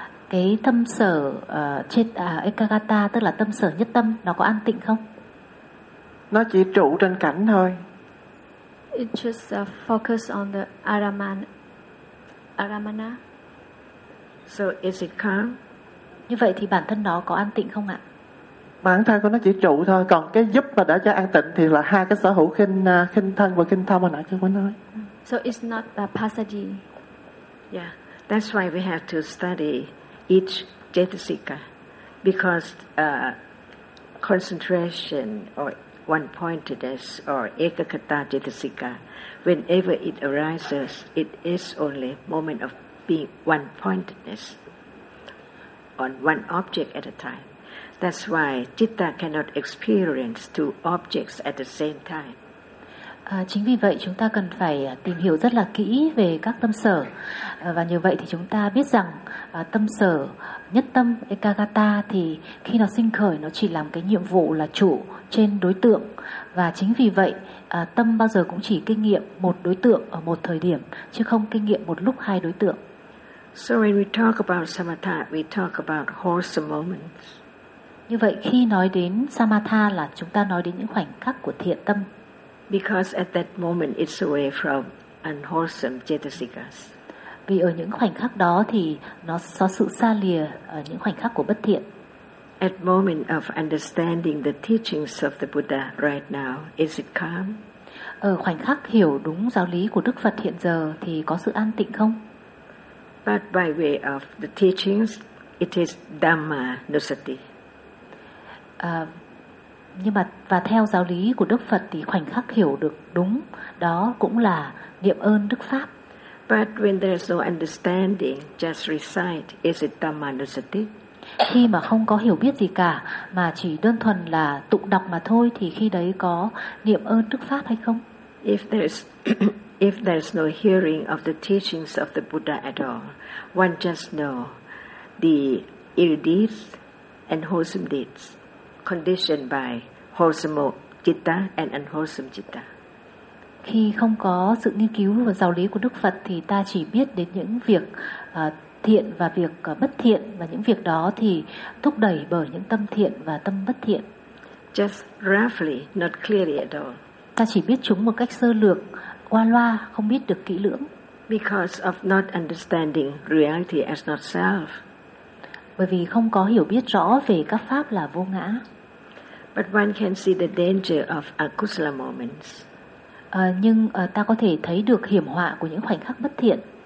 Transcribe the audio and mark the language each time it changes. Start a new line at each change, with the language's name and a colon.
Vietnamese: Cái tâm sở ekakata tức là tâm sở nhất tâm, nó có an tịnh không? Nó chỉ trụ trên cảnh thôi.
English: It just focus on the aramana. So is it calm?
Vietnamese: Như vậy thì bản thân nó có an tịnh không ạ? Bản thân của nó chỉ trụ thôi, còn cái giúp mà đã cho an tịnh thì là hai cái sở hữu khinh thân và khinh tâm hồi nãy tôi mới nói.
English: So it's not the passage. Yeah, that's why we have to study each cetasika, because concentration or one-pointedness or ekakata cetasika, whenever it arises, it is only moment of being one-pointedness on one object at a time. That's why citta cannot experience two objects at the same time.
Vietnamese: Chính vì vậy chúng ta cần phải tìm hiểu rất là kỹ về các tâm sở. Và như vậy thì chúng ta biết rằng tâm sở nhất tâm ekagata thì khi nó sinh khởi nó chỉ làm cái nhiệm vụ là chủ trên đối tượng. Và chính vì vậy tâm bao giờ cũng chỉ kinh nghiệm một đối tượng ở một thời điểm, chứ không kinh nghiệm một lúc hai đối tượng.
English: So when we talk about samatha, we talk about wholesome moments.
Vietnamese: Như vậy khi nói đến samatha là chúng ta nói đến những khoảnh khắc của thiện tâm.
English: Because at that moment it's away from unwholesome cetasikas.
Vietnamese: Vì ở những khoảnh khắc đó thì nó có sự xa lìa ở những khoảnh khắc của bất thiện.
English: At moment of understanding the teachings of the Buddha right now, is it calm?
Vietnamese: Ở khoảnh khắc hiểu đúng giáo lý của Đức Phật hiện giờ thì có sự an tịnh không?
English: But by way of the teachings, it is Dhamma Nusati.
Vietnamese: Nhưng mà và theo giáo lý của Đức Phật thì khoảnh khắc hiểu được đúng đó cũng là niệm ơn Đức Pháp.
English: But when there is no understanding, just recite, is it Dhamma Nusati?
Vietnamese: Khi mà không có hiểu biết gì cả mà chỉ đơn thuần là tụng đọc mà thôi thì khi đấy có niệm ơn Đức Pháp hay không?
English: If there's no hearing of the teachings of the Buddha at all, one just know the ill deeds and wholesome deeds conditioned by wholesome citta and unwholesome citta.
Vietnamese: Khi không có sự nghiên cứu và giáo lý của Đức Phật thì ta chỉ biết đến những việc thiện và việc bất thiện, và những việc đó thì thúc đẩy bởi những tâm thiện và tâm bất thiện.
English: Just roughly, not clearly at all.
Vietnamese: Ta chỉ biết chúng một cách sơ lược, qua loa, không biết được kỹ lưỡng.
English: Because of not understanding reality as not self.
Vietnamese: Bởi vì không có hiểu biết rõ về các pháp là vô ngã.
English: But one can see the danger of akusala moments.
Vietnamese: Ta có thể thấy được hiểm họa của những khoảnh khắc bất thiện.